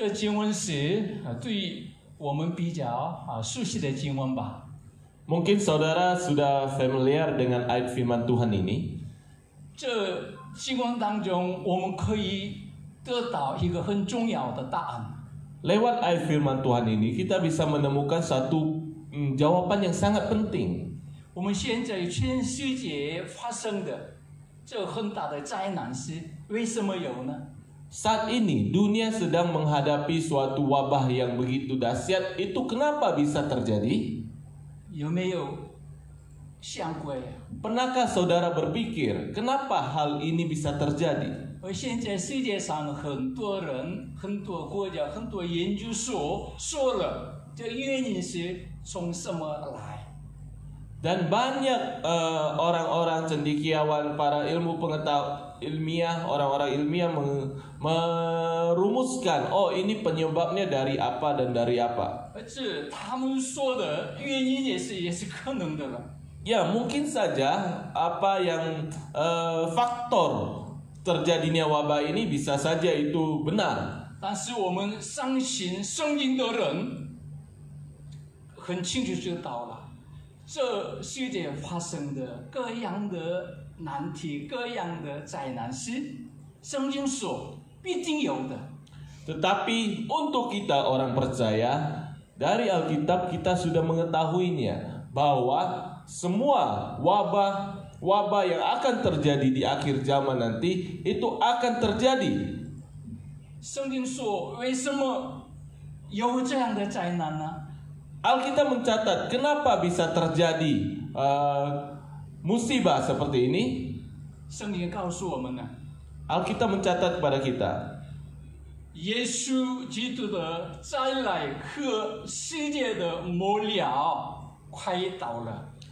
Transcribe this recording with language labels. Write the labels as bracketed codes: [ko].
[zh] 这经文是对我们比较熟悉的经文吧。 [id] Mungkin saudara sudah familiar dengan ayat firman Tuhan ini. [zh] 这经文当中，我们可以得到一个很重要的答案。 [id] Lewat ayat firman Tuhan ini kita bisa menemukan satu jawaban yang sangat penting. [zh] 我们现在全世界发生的这很大的灾难是为什么有呢？ [id] Saat ini dunia sedang menghadapi suatu wabah yang begitu dahsyat. Itu kenapa bisa terjadi? [zh] 有没有想过呀？ [id] Pernahkah saudara berpikir kenapa hal ini bisa terjadi? [zh] 而现在世界上很多人、很多国家、很多研究所说了，这原因是从什么来？ [id] Dan banyak orang-orang cendekiawan, para ilmiah, orang-orang ilmiah merumuskan, oh ini penyebabnya dari apa dan dari apa. [zh] 这他们说的原因也是可能的了。 [id] Ya mungkin saja apa yang faktor terjadinya wabah ini bisa saja itu benar. [zh] 但是我们相信圣经的人很清楚知道了，这世界发生的各样的难题、各样的灾难是圣经说必定有的。 [id] Tetapi untuk kita orang percaya, dari Alkitab kita sudah mengetahuinya bahwa semua wabah yang akan terjadi di akhir zaman nanti itu akan terjadi. [zh] 圣经说为什么有这样的灾难呢？ [id] Alkitab mencatat kenapa bisa terjadi musibah seperti ini. [zh] 圣经告诉我们呢， [id] Alkitab mencatat kepada kita, [zh] 耶稣基督的再来和世界的末了快到了。